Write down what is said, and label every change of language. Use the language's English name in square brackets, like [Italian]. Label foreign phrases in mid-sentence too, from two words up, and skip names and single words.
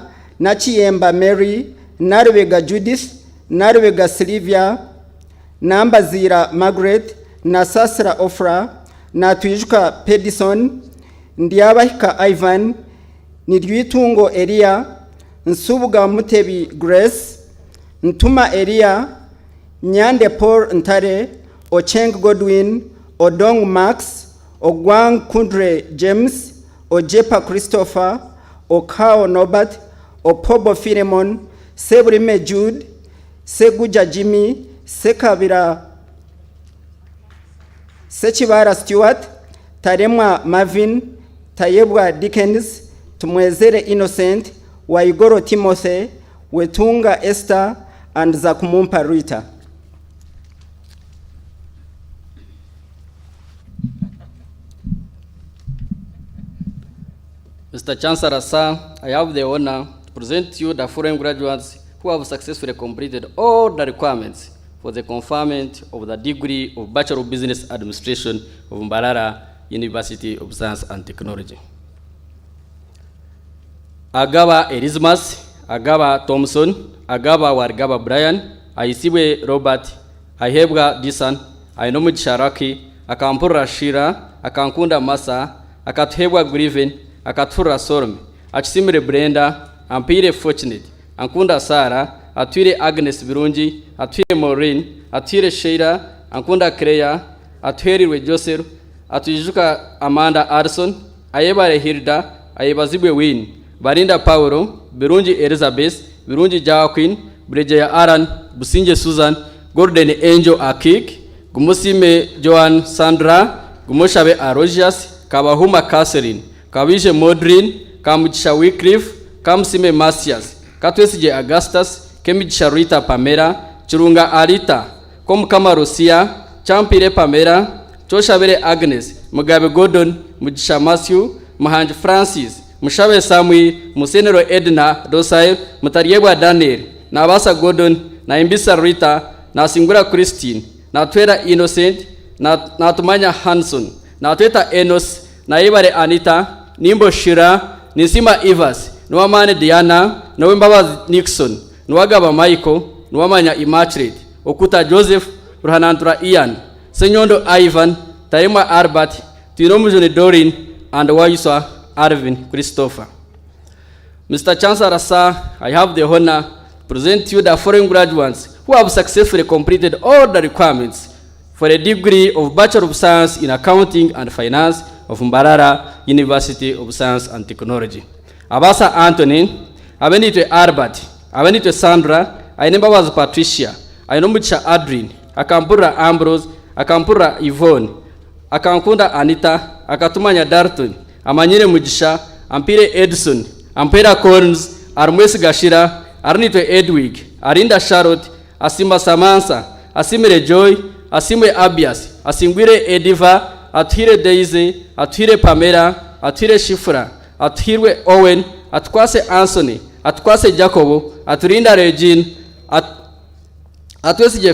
[English] Nachiyemba Mary, Narwega Judith, Narwega Sylvia, Nambazira Margaret, Nasasra Ofra, Natwijuka Pedison, Ndiabahika Ivan, Nidwitungo Elia, Nsubuga Mutebi Grace, Ntuma Elia, Nyande Paul Ntare, Ocheng Godwin, Odong Max, Ogwang Kundre James, Ojepa Christopher, Okao Norbert, Opobo Philemon, Sebrime Jude, Seguja Jimmy, Sekabira Sechibara Stewart, Tarema Marvin, Tayebwa Dickens, Tumwezere Innocent, Waigoro Timothy, Wetunga Esther, and Zakumumpa Rita. Mr. Chancellor, sir, I have the honor to present to you the foreign graduates who have successfully completed all the requirements for the conferment of the degree of Bachelor of Business Administration of Mbarara University of Science and Technology. Agaba Erismas, Agaba Thompson, Agaba Wargaba Brian, Aisiwe Robert, Ahebga Disan, Ainomid Sharaki, Akampura Shira, Akankunda Masa, Akathebwa Griven, Akatura Sorm, Achisimre Brenda, Ampire Fortunate, Ankunda Sara, Atwire Agnes Birunji, Atwire Maureen, Atwire Sheida, Ankunda Kreya, Atwire Joseph, Atwijuka Amanda Arson, Ayebare Hilda, Ayebazibwe Win, Barinda Paulo, Birunji Elizabeth, Birunji Joaquin, Brejeya Aran, Businje Susan, Gordon Angel Akik, Gumusime Joan Sandra, Gumoshabe Arogias, Kabahuma Catherine, Kawishe Modrin, Kamuchisha Wycliffe, Kamsime Masias, Katwesije Augustus, Kemichisha Rita Pamela, Churunga Arita, Komkama Rosia, Champire Pamela, Choshabere Agnes, Mugabe Gordon, Mujisha Matthew, Mahanj Francis, Mushabe Samui, Musenero Edna, Dosai, Mutariebwa Daniel, Nabasa Gordon, na Imbisa Rita, na Singura Christine, na Twera Innocent, na Tumanya Hanson, na Tweta Enos, na Ibare Anita, Nimbo Shira, Nisima Ivas, Nwamane Diana, Nwembaba Nixon, Nwagaba Michael, Nwamanya Immaculate, Okuta Joseph, Ruhanantura Ian, Senyondo Ivan, Tarima Arbat, Tinomujuni Dorin, and Wayuswa Arvin Christopher. Mr. Chancellor, sir, I have the honor to present to you the foreign graduates who have successfully completed all the requirements for a degree of Bachelor of Science in Accounting and Finance of Mbarara University of Science and Technology. Abasa Anthony, abenitwe Albert, abenitwe Sandra, ainemba was Patricia, ainombucha Adrien, akampura Ambrose, akampura Yvonne, akankunda Anita, akatumanya Darton, amanyire Mugisha, ampire Edson, ampera Corns, armwesi Gashira, arnitwe Edwig, arinda Charlotte, asimba Samantha, asimire Joy, asimwe Abias, asingwire Ediva, atuhire Daisy, atuhire Pamela, atuhire Shifra, atuhirwe Owen, atkwase Anthony, atkwase Jacobo, aturinda Regine, atwesije